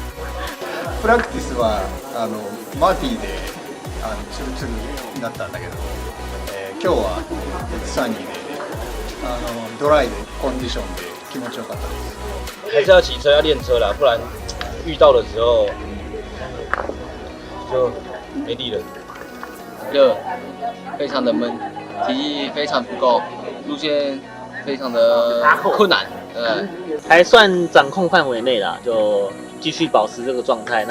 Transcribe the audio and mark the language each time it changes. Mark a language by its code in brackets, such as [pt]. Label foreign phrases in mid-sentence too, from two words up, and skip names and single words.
[ja] プラクティスはマーティーでツルツルになったんだけど、今日はサニーでドライでコンディションで気持ちよかったです。 [zh] 还是要骑车要练车啦，不然遇到的时候就没力了。热，非常的闷，体力非常不够，路线非常的困难，还算掌控范围内啦，就继续保持这个状态。